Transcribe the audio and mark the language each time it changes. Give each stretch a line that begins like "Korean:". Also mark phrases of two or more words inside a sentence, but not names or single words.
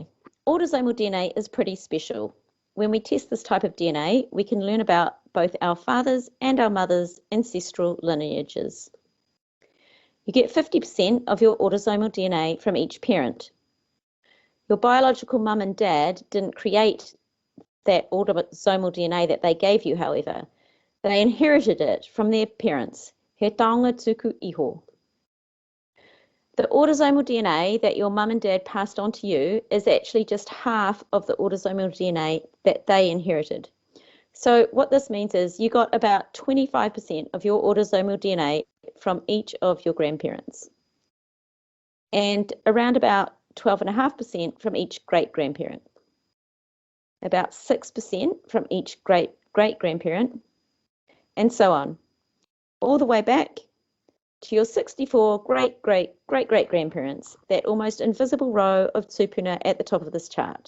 English: Autosomal DNA is pretty special. When we test this type of DNA, we can learn about both our father's and our mother's ancestral lineages. You get 50% of your autosomal DNA from each parent. Your biological mum and dad didn't create that autosomal DNA that they gave you, however. They inherited it from their parents,
Māori: he taonga tuku iho.
English: The autosomal DNA that your mum and dad passed on to you is actually just half of the autosomal DNA that they inherited. So what this means is you got about 25% of your autosomal DNA from each of your grandparents, and around about 12.5% from each great-grandparent, about 6% from each great-great-grandparent, and so on, all the way back to your 64 great-great-great-great-grandparents, that almost invisible row of tupuna at the top of this chart.